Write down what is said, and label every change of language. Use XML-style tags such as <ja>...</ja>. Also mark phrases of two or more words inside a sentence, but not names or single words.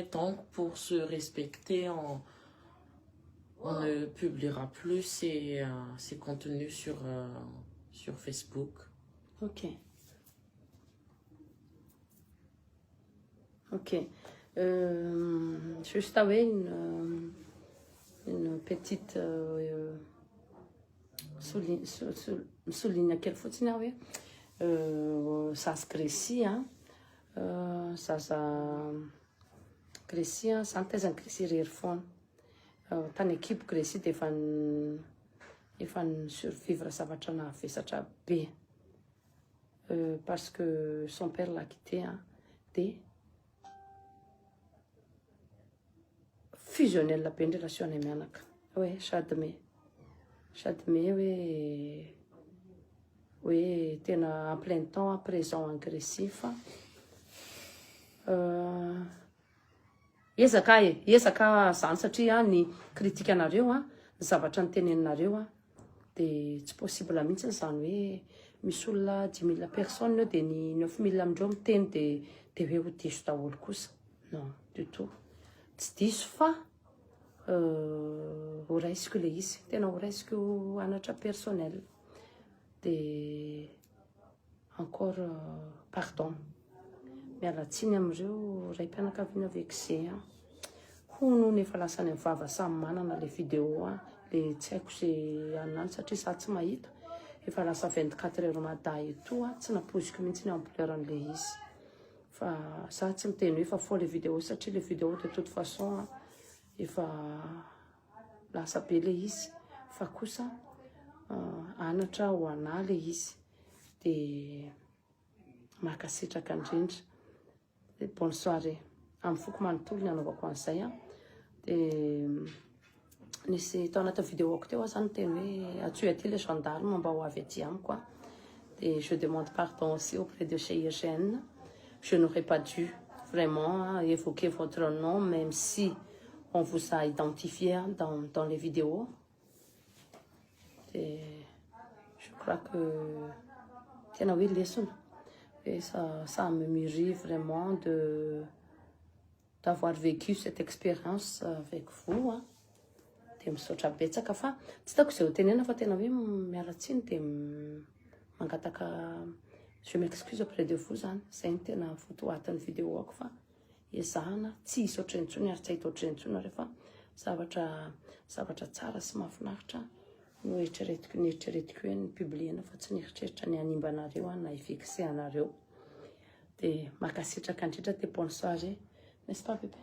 <fr>Donc pour se respecter, on ne publiera plus ces contenus sur Facebook. Ok. Juste avec une petite souligne quelle</fr> <mg>fotsiny hoe zaza Grécy zaza Grécy zany taizany Grécy rery foana tany équipe Grécy de efa ny survivre zavatra nahavesatra be</mg> <fr>parce que son père l'a quitté</fr> <mg>de fusionnel be ny relation ny mianaka hoe Chadme hoe tena</mg> <fr>en plein temps présent en Grécie</fr> <mg>fa ezaka zany satria ny kritika anareo zavatra ny teneninareo de tsy possible mihitsy zany hoe misy olona 10 000 personnes de ny 9 000 amindreo miteny de hoe ho diso daholo kosa.</mg> <fr>Non du tout,</fr> <mg>tsy diso fa ho raisiko le izy tena ho raisiko anatra personnel de</mg> <fr>encore pardon</fr> <mg>mialatsiny amireo ray mpianakaviana vexé hono nefa lasany amin'ny vava samy manana le vidéo le tsy haiko zay anany satria za tsy mahita efa lasa 24 heures maday eto tsy napoziko mihitsy ny ampleur an'le izy fa za tsy miteny hoe fa fo le vidéo satria le vidéo</mg> <fr>de toute façon</fr> <mg>efa lasa be le izy fa kosa anatra ho ana le izy de makasitraka indrindra.</mg> <fr>Bonne soirée.</fr> <mg>Amin'ny foko manontolo ny anaovako an'izay de nisy tao anaty vidéo teo zany teny hoe atsoy aty le gendarme mba ho avy aty amiko</mg> <fr>et je demande pardon aussi auprès de chez IGN. Je n'aurais pas dû vraiment évoquer votre nom même si on vous a identifié dans les vidéos. Et je crois que</fr> <mg>tena hoe lesona</mg> <fr>Et ça me mûrit vraiment d'avoir vécu cette expérience avec vous. Hein.</fr> <mg>Dia misaotra betsaka fa tsy taiko izay ho tenena fa tena hoe mialatsiny dia mangataka</mg> <fr>je m'excuse auprès de vous</fr> <mg>zany. Zay ny tena fotoatin'ny vidéo ako fa ezahana tsy hisy ohatran'ny intsony ary tsy ahita ohatran'ny intsony rehefa zavatra tsara sy mahafinaritra no eritreretiko hoe ny publiena fa tsy nieritreritra ny hanimba anareo na hifixe anareo. Dia makasitraka indrindra dia</mg> <fr>bonne soirée, n'est-ce pas bébé?</fr>